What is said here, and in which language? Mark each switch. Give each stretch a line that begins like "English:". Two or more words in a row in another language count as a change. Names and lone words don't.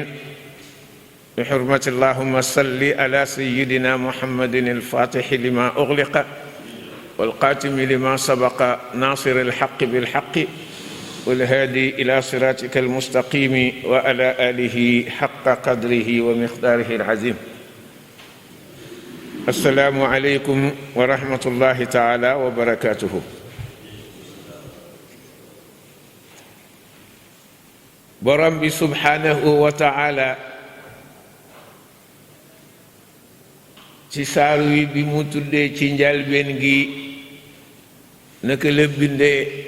Arabic: بحرمة اللهم صل على سيدنا محمد الفاتح لما أغلق والقاتم لما سبق ناصر الحق بالحق والهادي إلى صراطك المستقيم وعلى آله حق قدره ومقداره العظيم. السلام عليكم ورحمة الله تعالى وبركاته.
Wolof: borom bi
Arabic: سبحانه وتعالى
Wolof: ci saaru wi bi mu tuddee ci njalbeen gi naka la bindee